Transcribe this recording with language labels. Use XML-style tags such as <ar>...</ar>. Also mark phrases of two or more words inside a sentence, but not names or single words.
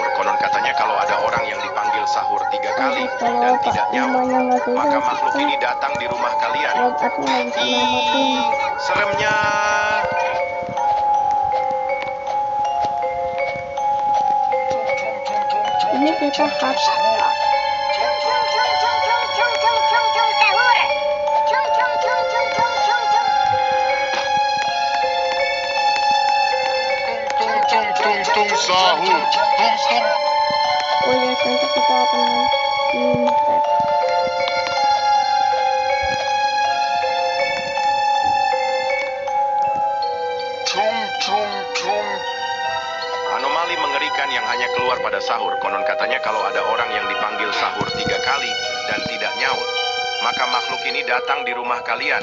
<id>Konon katanya kalau ada orang yang dipanggil sahur 3 kali dan tidak nyaut, maka makhluk ini datang di rumah kalian. Aku lagi selamatin. Seremnya. Ini kita harus Tung tung tung sahur. Tung tung. oh ya nanti kita akan Tung tung tung. Anomali mengerikan yang hanya keluar pada sahur. Konon katanya kalau ada orang yang dipanggil sahur 3 kali dan tidak nyaut, maka makhluk ini datang di rumah kalian.</id>